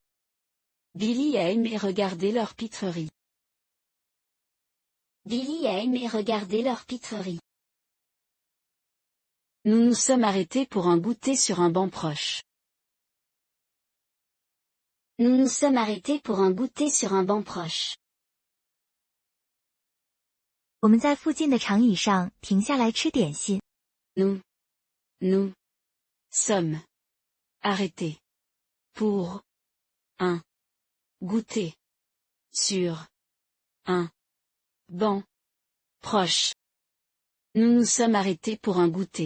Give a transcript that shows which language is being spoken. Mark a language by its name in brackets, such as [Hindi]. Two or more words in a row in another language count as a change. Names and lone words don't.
[French] Billy a aimé regarder leur pitrerie. Billy a aimé regarder leur pitrerie. Nous nous sommes arrêtés pour un goûter sur un banc proche. Nous nous sommes arrêtés pour un goûter sur un banc proche. [Chinese] 我们在附近的长椅上停下来吃点心。 [French] Nous sommes arrêtés pour un goûter sur un banc proche. Nous nous sommes arrêtés pour un goûter.